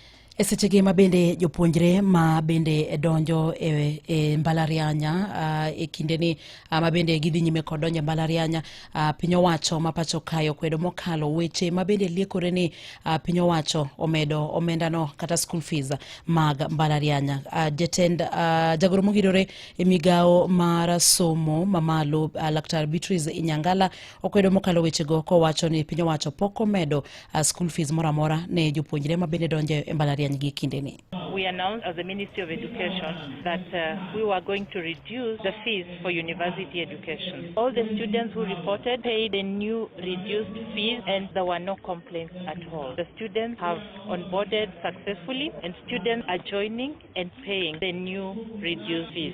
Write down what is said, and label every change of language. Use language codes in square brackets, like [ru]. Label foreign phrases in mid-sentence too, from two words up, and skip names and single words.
[luo] E sechegi ma bende jopuonjre ma bende donjo e mbalarianya e kindeni ma bende gidhi nyime kod donjo e mbalarianya, piny owacho ma pacho kae okwedo mokalo weche ma bende liekore ni piny owacho omedo omendano kata [en] school fees [luo] mag mbalarianya. Jatend jagoro mogidore e migao mar somo mamalo Laktar Beatrice Inyangala okwedo mokalo wechego kowacho ni piny owacho pok omedo [en] school fees [luo] moro amora ne jopuonjre ma bende donjo e mbalariany gi kindeni. [en] We announced as the Ministry of Education that we were going to reduce the fees for university education. All the students who reported paid the new reduced fees and there were no complaints at all. The students have onboarded successfully and students are joining and paying the new reduced fees.